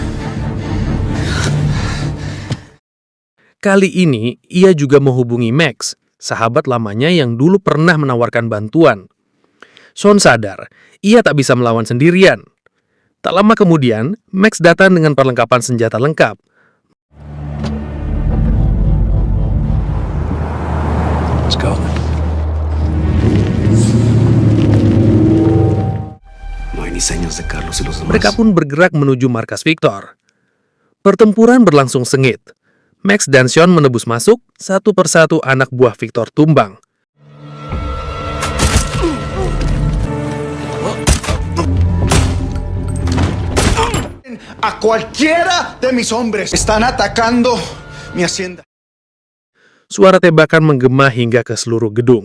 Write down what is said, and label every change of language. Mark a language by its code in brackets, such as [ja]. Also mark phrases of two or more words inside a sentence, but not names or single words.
[id] Kali ini, ia juga menghubungi Max, sahabat lamanya yang dulu pernah menawarkan bantuan. Sean sadar, ia tak bisa melawan sendirian. Tak lama kemudian, Max datang dengan perlengkapan senjata lengkap. [en] Let's go. [id] Mereka pun bergerak menuju markas Victor. Pertempuran berlangsung sengit. Max dan Sean menebus masuk, satu persatu anak buah Victor tumbang. [es] A cualquiera de mis hombres están atacando mi hacienda. [id] Suara tembakan menggema hingga ke seluruh gedung.